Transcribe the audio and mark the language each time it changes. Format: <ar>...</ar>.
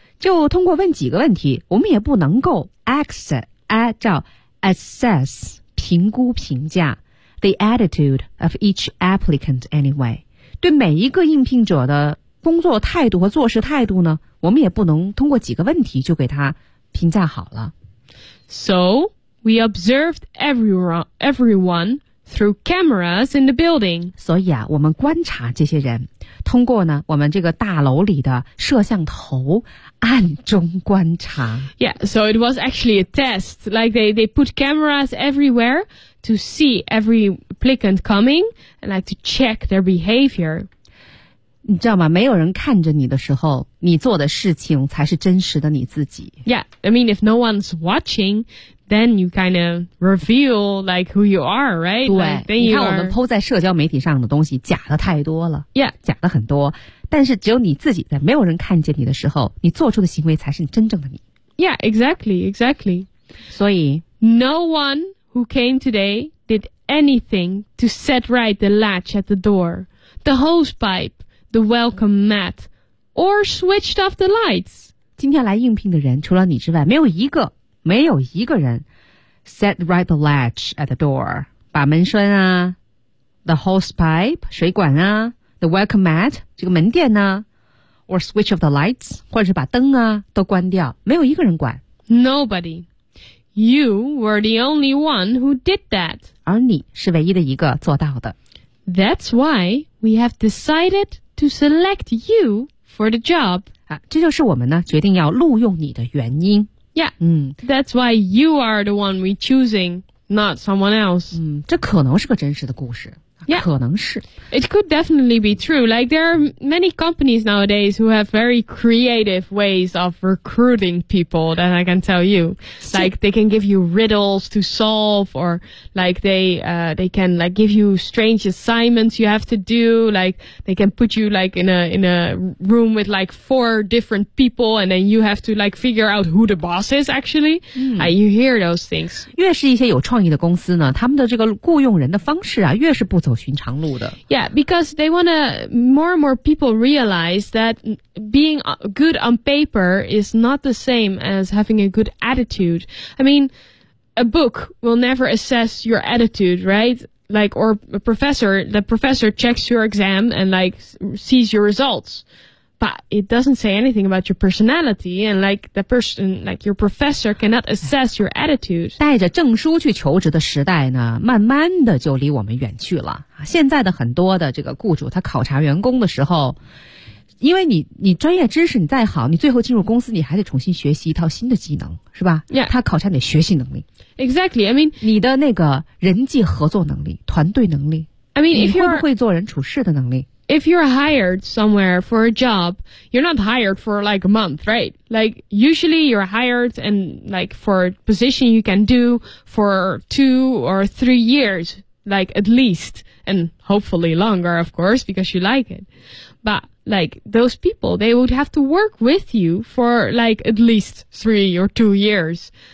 <zh>就通过问几个问题，我们也不能够 assess 评估评价</zh> <en>the attitude of each applicant anyway.</en> <zh>对每一个应聘者的工作态度和做事态度呢，我们也不能通过几个问题就给他评价好了。</zh> <en>So we observed everyone through cameras in the building.</en> <zh>所以啊，我们观察这些人。通过呢我们这个大楼里的摄像头暗中观察。</zh> <en>Yeah, so it was actually a test. Like they put cameras everywhere to see every applicant coming and like to check their behavior.</en> <zh>你知道吗没有人看着你的时候你做的事情才是真实的你自己。</zh> <en>Yeah, I mean if no one's watching,Then you kind of reveal like who you are, right?</en> <zh>对，</zh> <en>like, then you</en> <zh>你看我们 po 在社交媒体上的东西假的太多了，</zh> <en>yeah.</en> <zh>假的很多。但是只有你自己在没有人看见你的时候，你做出的行为才是你真正的你。</zh> <en>Yeah, exactly.</en> <zh>所以</zh> <en>no one who came today did anything to set right the latch at the door, the hose pipe, the welcome mat, or switched off the lights.</en> <zh>今天来应聘的人除了你之外，没有一个。没有一个人</zh> <en>set right the latch at the door,</en> <zh>把门栓啊</zh> <en>the hose pipe,</en> <zh>水管啊</zh> <en>the welcome mat,</en> <zh>这个门垫啊</zh> <en>or switch off the lights,</en> <zh>或者是把灯啊都关掉，没有一个人管。</zh> <en>Nobody. You were the only one who did that.</en> <zh>而你是唯一的一个做到的。</zh> <en>That's why we have decided to select you for the job.</en> <zh>啊、这就是我们呢决定要录用你的原因。</zh> <en>Yeah,、that's why you are the one we're choosing, not someone else.、</en> <zh>这可能是个真实的故事。</zh> <en>Yeah.</en> <zh>可能是。</zh> <en>It could definitely be true. Like, there are many companies nowadays who have very creative ways of recruiting people that I can tell you. Like, they can give you riddles to solve, or like, they can like, give you strange assignments you have to do. Like, they can put you like, in a room with like, four different people, and then you have to like, figure out who the boss is, actually.、you hear those things.</en> <zh>越是一些有创意的公司呢，他们的这个雇佣人的方式啊，越是不走寻常路的。</zh> <en>Yeah, because they want to, more and more people realize that being good on paper is not the same as having a good attitude. I mean, a book will never assess your attitude, right? Like, or a professor, the professor checks your exam and like sees your results. But it doesn't say anything about your personality and like the person, like your professor cannot assess your attitude.</en> <zh>带着证书去求职的时代呢，慢慢的就离我们远去了。现在的很多的这个雇主他考察员工的时候，因为你专业知识你再好，你最后进入公司你还得重新学习一套新的技能，是吧？</zh> <en>Yeah.</en> <zh>他考察你的学习能力。</zh> <en>Exactly. I mean,</en> <zh>你的那个人际合作能力，团队能力。</zh> <en>I mean,</en> <zh>你会不会做人处事的能力。</zh> <en>If you're hired somewhere for a job, you're not hired for like a month, right? Like, usually you're hired and like for a position you can do for 2 or 3 years, like at least, and hopefully longer, of course, because you like it. But like those people, they would have to work with you for like at least 3 or 2 years.</en>